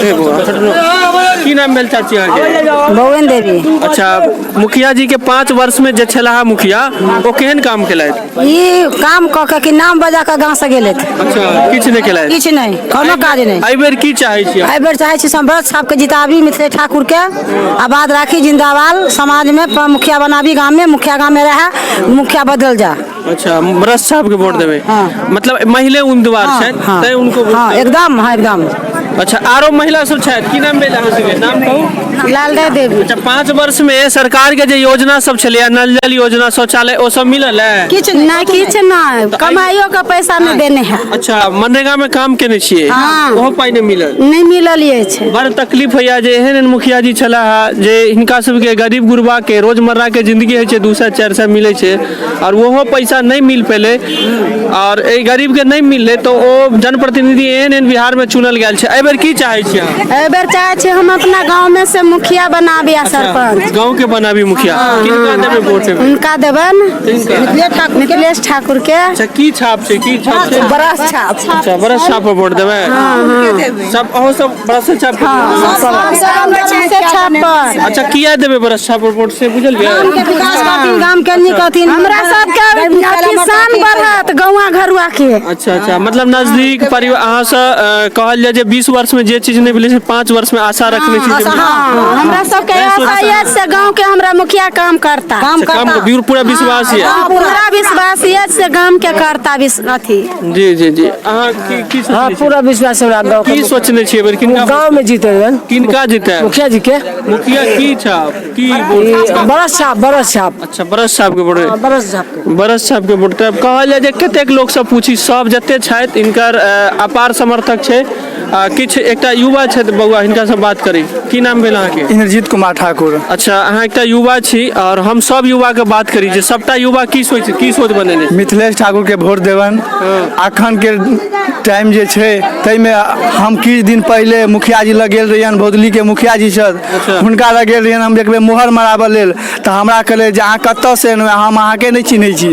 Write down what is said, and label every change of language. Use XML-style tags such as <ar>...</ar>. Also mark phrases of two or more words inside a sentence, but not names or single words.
<mai>की नाम भेल चाची अहाँके? भुवन देवी। अच्छा, मुखिया जी के 5 वर्ष में जे छलाह मुखिया, ओ केहन काम केलथि? ई काम कऽ के कि नाम बजा के गाँव से गेलथि। अच्छा, किछु नहीं केलथि? किछु नहीं, कोनो काज नहीं। एहि बेर की चाहे छी? एहि बेर चाहे छी बरस छाप के जिताबी, मिथिलेश ठाकुर के आबाद राखी, जिंदाबाद, समाज में मुखिया बनाबी, गाँव में मुखिया गाँव में रहे, मुखिया बदल जा। अच्छा, बरस छाप के वोट देवे। मतलब महिला उम्मीदवार छथि तै उनको? हाँ, एकदम। हाँ, एकदम। अच्छा, आरो महिला सब छथि, की नाम भेल अहाँ सबके? नाम कहू। लालदेव देवी। अच्छा, 5 वर्ष में सरकार के जे योजना सब छलै, नल जल योजना, शौचालय, ओ सब मिलल है? किछु नहीं, कमाइयो का पैसा नहीं देने हैं। अच्छा, मनरेगा में काम केने छियै? ओहो पाई नहीं मिलल? नहीं मिलल ये छै। बड़ तकलीफ होइया जे एहन मुखिया जी छलाह जे हिनका सबके गरीब गुरबा के रोजमर्रा के जिंदगी है 200-400 मिले छै और वो पैसा नहीं मिल पेले और ए गरीब के नहीं मिलले तो ओ जनप्रतिनिधि एहन बिहार में चुनल गेल छै। एहि बेर की चाहे छी अहाँ? एहि बेर चाहे छी हम अपना गांव में से मुखिया बनाबी आ सरपंच। गांव के बनाबी मुखिया। किनका देबे वोट? उनका देबन, मिथिलेश ठाकुर के। अच्छा, की छाप छै? की छाप छै? बरस छाप। अच्छा, बरस छाप पर वोट देबे? सब ओहो सब बरस छाप पर। अच्छा, किया देबे बरस छाप पर वोट से बुझल गेल? कहथिन गांव के नहीं कहथिन हमरा सब के शान बढ़त गौवा घरुआ के। अच्छा अच्छा, मतलब नजदीक परिवार अहाँ से कहल जाए जे 20 वर्ष में जे चीज नहीं मिले 5 वर्ष में आशा रखने छी। हमरा सब के आशा है से गांव के हमरा मुखिया काम करता, काम पूरा विश्वास है, पूरा विश्वास है से गांव के करता अथी। जी जी जी, अहाँ की हाँ पूरा विश्वास हमरा गांव की सोचने छिए बेर किनका गांव में जीते किनका जीते मुखिया जी के। मुखिया की छाप की बरस छाप। अच्छा, बरस छाप के बोले, बरस छाप के बोलते कहल जाए जे कतेक लोग सब पूछी सब जते छथि इनकर अपार समर्थक छै। किछ एकटा युवा छै बउआ, हिनका से बात करी। की नाम भेल अहाँके? इंद्रजीत कुमार ठाकुर। अच्छा, अहाँ एकटा युवा छी और हम सब युवा के बात करी जे सबटा युवा की सोच बनेने मिथिलेश ठाकुर के वोट देवन। अखन के टाइम जे छै तै में हम किछ दिन पहले मुखिया जी लग गेल रहियन, भौदली के मुखिया जी छथि हुनका लग गेल रहियन हम देखबे मोहर मराबे लेल, तऽ हमरा कहले जे अहाँ कतऽ से एलहुँ, हम अहाँके नहीं चिन्है छी।</mai>